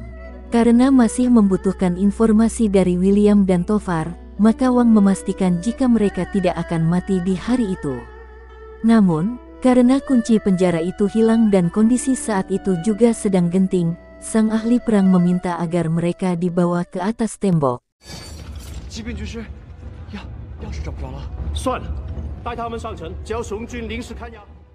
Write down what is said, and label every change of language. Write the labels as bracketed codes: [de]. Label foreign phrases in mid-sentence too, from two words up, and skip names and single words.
[id] Karena masih membutuhkan informasi dari William dan Tovar, maka Wang memastikan jika mereka tidak akan mati di hari itu. Namun, karena kunci penjara itu hilang dan kondisi saat itu juga sedang genting, sang ahli perang meminta agar mereka dibawa ke atas tembok. [zh] 骑兵军师，钥匙找不着了。算了，带他们上城，交雄军临时看押。